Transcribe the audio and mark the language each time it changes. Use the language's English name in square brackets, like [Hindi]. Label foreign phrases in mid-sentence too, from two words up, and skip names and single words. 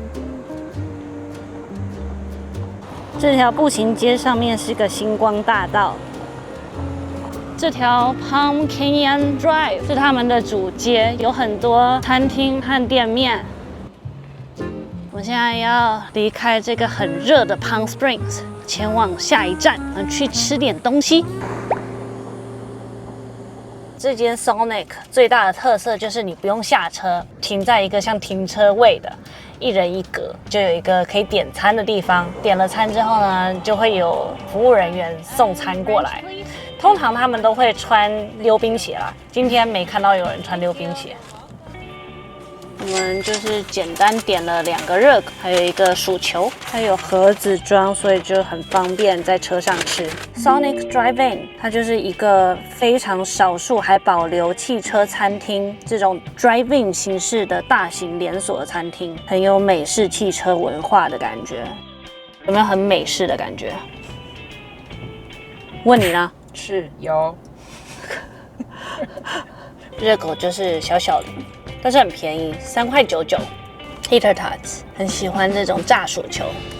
[Chinese] 這條步行街上面是個星光大道，這條 Palm Canyon Drive 是他們的主街，有很多餐廳和店面。我現在要離開這個很熱的 Palm Springs，前往下一站，去吃點東西。這間 Sonic 最大的特色就是你不用下車，停在一個像停車位的，一人一格，就有一個可以點餐的地方。點了餐之後呢，就會有服務人員送餐過來。通常他們都會穿溜冰鞋啦，今天沒看到有人穿溜冰鞋。我們就是簡單點了2個熱狗，還有一個薯球，它有盒子裝，所以就很方便在車上吃。Sonic Drive-In 它就是一個非常少數還保留汽車餐廳這種 Drive-In 形式的大型連鎖餐廳，很有美式汽車文化的感覺。有沒有很美式的感覺？問你呢？是有。熱狗就是小小的。但是很便宜，3.99塊。Tater Tots 很喜歡這種炸薯球。